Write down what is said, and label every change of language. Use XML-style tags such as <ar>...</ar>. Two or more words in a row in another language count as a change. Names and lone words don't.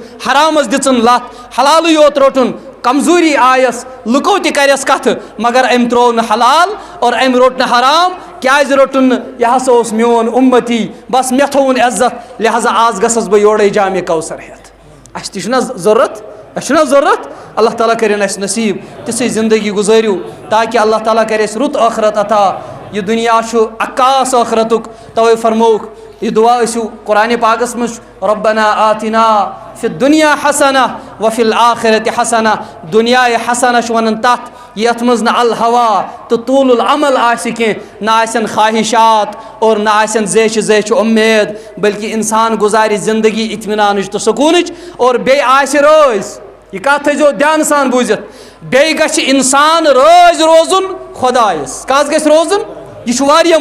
<ks>حرامس دِژٕن لتھ حلالٕے یوت روٚٹُن کمزوری آیس لُکو تہِ کرٮ۪س کتھٕ مگر أمۍ ترٛوو نہٕ حلال اور أمۍ روٚٹ نہٕ حرام کیازِ روٚٹُن نہٕ یہِ ہسا اوس میون اُمتی بس مےٚ تھووُن عزت لہذا آز گژھس بہٕ یورے جامع کوثر ہٮ۪تھ اَسہِ تہِ چھُنہ ضوٚرتھ اَسہِ چھُنہ ضوٚرتھ اللہ تعالیٰ کٔرِنۍ اَسہِ نصیٖب تِژھٕے زندگی گُزٲرِو تاکہ اللہ تعالیٰ کرِ اَسہِ رُت ٲخرت عطا یہ دنیا چھُ عکاس ٲخرتُک توے فرمووُکھ یہ دعا ٲسِو قرآنِ پاکس منٛز</ks> <ar>ربنا آتنا فی الدنیا حسنہ وفی الآخرت حسنہ</ar> <ks>دنیا حسنہ چھُ ونان تتھ یتھ منٛز نہٕ الہوا تہٕ</ks> <ar>طول العمل</ar> <ks>آسہِ کینٛہہ نہ آسن خواہشات اور نہ آسن زیچھِ زیچھِ اُمید بلکہ انسان گزارِ زندگی اطمینانٕچ تہٕ سکوٗنٕچ اور بیٚیہِ آسہِ رٲضۍ یہ کتھ تھٲیزیو دھیان سان بوٗزِتھ بیٚیہِ گژھِ انسان رٲضۍ روزُن خۄدایس کس گژھِ روزُن یہ چھُ واریاہ</ks>